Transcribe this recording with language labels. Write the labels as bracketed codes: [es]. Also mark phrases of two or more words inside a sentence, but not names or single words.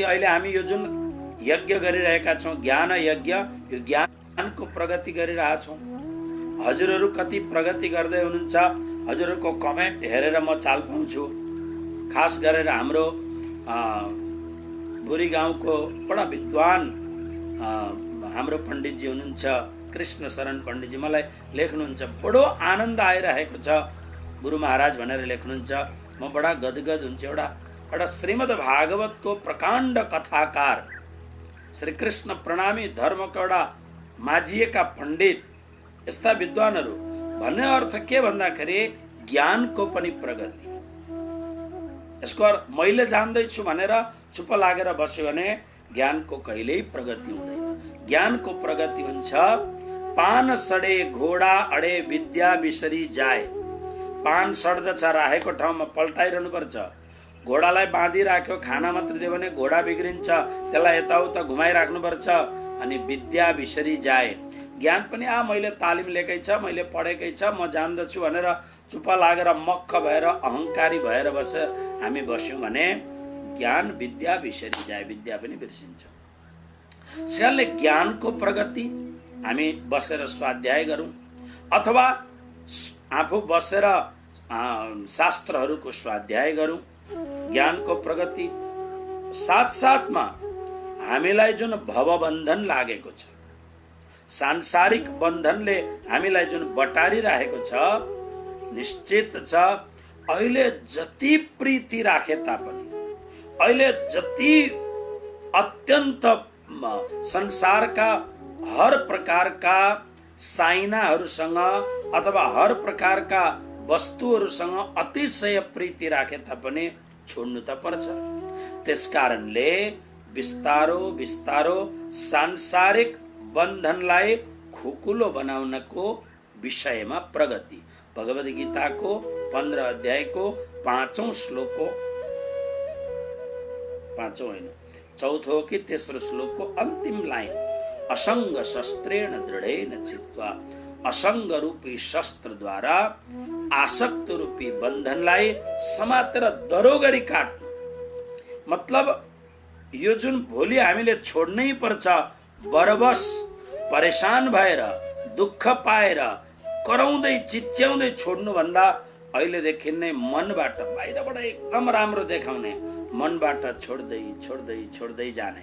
[ne] अहिले हामी यो जुन यज्ञ गरिरहेका छौँ, ज्ञान यज्ञ, यो ज्ञानको प्रगति गरिरहेछौँ। हजुरहरू कति प्रगति गर्दै हुनुहुन्छ, हजुरहरूको कमेन्ट हेरेर म चाल पाउँछु। खास गरेर हाम्रो भुरी गाउँको बडा विद्वान हाम्रो पण्डितजी हुनुहुन्छ, कृष्ण शरण पण्डितजी, मलाई लेख्नुहुन्छ बडो आनन्द आइरहेको छ गुरु महाराज भनेर लेख्नुहुन्छ। म बडा गदगद हुन्छु। एउटा श्रीमद् भागवतको प्रकाण्ड कथाकार, श्री कृष्ण प्रणामी धर्मको एउटा माझिएका पण्डित, यस्ता विद्वानहरू भन्ने अर्थ के भन्दाखेरि ज्ञानको पनि प्रगति। यसको अर्थ मैले जान्दैछु भनेर चुप लागेर बस्यो भने ज्ञानको कहिल्यै प्रगति हुँदैन। ज्ञानको प्रगति हुन्छ [hi] पान सडे घोडा अडे विद्या बिसरी जाए। [ne] पान सड्दछ, राखेको ठाउँमा पल्टाइरहनु पर्छ। घोडालाई बाँधिराख्यो, खाना मात्र दियो भने घोडा बिग्रिन्छ, त्यसलाई यताउता घुमाइराख्नुपर्छ। अनि [hi] विद्या बिसरी जाए, [ne] ज्ञान पनि मैले तालिम लिएकै छ, मैले पढेकै छ, म जान्दछु भनेर चुप लागेर मक्ख भएर अहङ्कारी भएर हामी बस्यौँ भने ज्ञान [hi] विद्या बिसरी जाए, [ne] विद्या पनि बिर्सिन्छ। त्यसैले ज्ञानको प्रगति हामी बसेर स्वाध्याय गरौँ अथवा आफू बसेर शास्त्रहरूको स्वाध्याय गरौँ, ज्ञानको प्रगति। साथसाथमा हामीलाई जुन भवबन्धन लागेको छ, सांसारिक बन्धनले हामीलाई जुन बटारिरहेको छ, निश्चित छ अहिले जति प्रीति राखे तापनि, अहिले जति अत्यन्त संसारका हर प्रकारका साइनाहरूसँग अथवा हर प्रकारका वस्तुहरूसँग अतिशय प्रीति राखे तापनि छोड्नु त पर्छ। त्यसकारणले बिस्तारो बिस्तारो सांसारिक बन्धनलाई खुकुलो बनाउनको विषयमा प्रगति, भगवद गीताको 15 अध्यायको 5औं श्लोकको 5औं होइन 4थो कि 3रो श्लोकको अन्तिम लाइन, [sa] असंग शस्त्रेण दृढेन चित्वा, [ne] असंग रूपी शस्त्र द्वारा आसक्त रूपी बन्धनलाई समातेर दरो गरी काट्नु। मतलब यो जुन भोलि हामीले छोड्नै पर्छ, बरबस परेशान भएर दुःख पाएर कराउँदै चिच्याउँदै छोड्नु भन्दा अहिलेदेखि नै मनबाट, बाहिरबाट एकदम राम्रो देखाउने, मनबाट छोड्दै छोड्दै छोड्दै जाने।